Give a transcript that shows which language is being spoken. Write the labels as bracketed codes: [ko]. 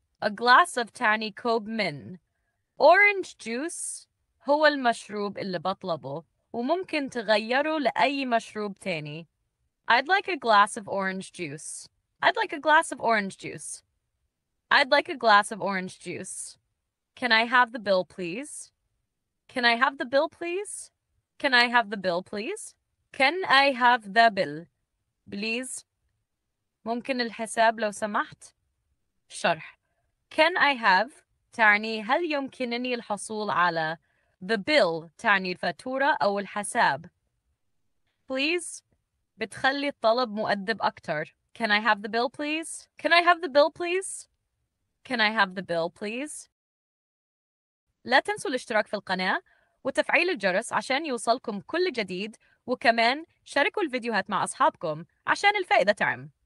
[en] A glass of [ar] تعني كوب من. [en] Orange juice [ar] هو المشروب اللي بطلبه وممكن تغيره لأي مشروب تاني. [en] I'd like a glass of orange juice. I'd like a glass of orange juice. I'd like a glass of orange juice. Can I have the bill, please? Can I have the bill, please? Can I have the bill, please? Can I have the bill, please? [ar] ممكن الحساب لو سمحت؟ شرح [en] Can I have [ar] تعني هل يمكنني الحصول على [en] the bill [ar] تعني الفاتورة أو الحساب. Please بتخلي الطلب مؤدب أكتر. [en] Can I have the bill, please? Can I have the bill, please? Can I have the bill, please? [ar] لا تنسوا الاشتراك في القناة وتفعيل الجرس عشان يوصلكم كل جديد، وكمان شاركوا الفيديوهات مع أصحابكم عشان الفائدة تعم.